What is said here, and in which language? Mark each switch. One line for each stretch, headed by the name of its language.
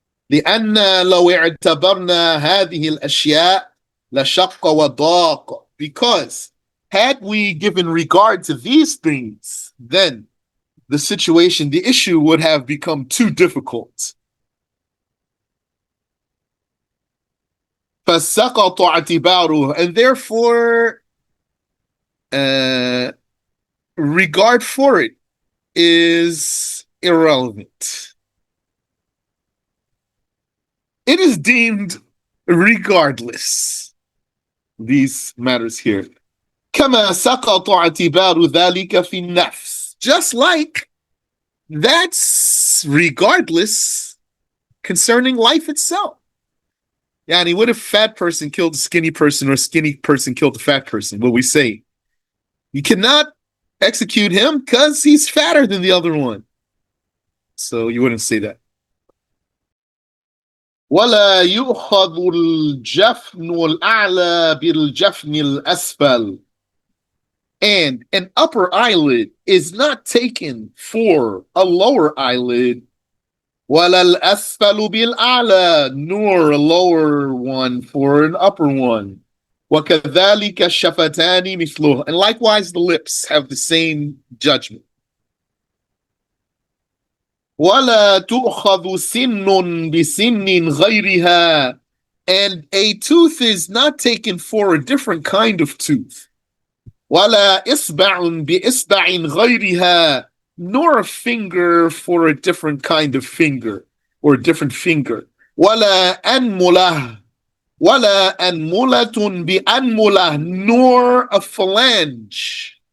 Arabic: لأن لو اعتبرنا هذه الأشياء لشق وضاق.
English: Because had we given regard to these things, then the situation, the issue would have become too difficult.
Arabic: فسقط اعتباره,
English: and therefore regard for it is irrelevant. It is deemed regardless, these matters here.
Arabic: كما سقط اعتبار ذلك في النفس.
English: Just like that's regardless concerning life itself. Yani, what if a fat person killed a skinny person or a skinny person killed a fat person? What we say? You cannot execute him because he's fatter than the other one. So you wouldn't say that.
Arabic: ولا يؤخذ الجفن الأعلى بالجفن الأسفل.
English: And an upper eyelid is not taken for a lower eyelid
Arabic: وَلَا الْأَسْفَلُ بِالْأَعْلَى,
English: nor a lower one for an upper one.
Arabic: وَكَذَلِكَ الشَّفَتَانِ مِثْلُهُ,
English: and likewise the lips have the same judgment.
Arabic: وَلَا تُؤْخَذُ سِنٌّ بِسِنٍّ غَيْرِهَا,
English: and a tooth is not taken for a different kind of tooth.
Arabic: وَلَا إِصْبَعٌ بِإِصْبَعٍ غَيْرِهَا,
English: nor a finger for a different kind of finger or a different finger.
Arabic: وَلَا أَنْمُلَةٌ وَلَا أَنْمُلَةٌ بِأَنْمُلَةٍ,
English: nor a phalange.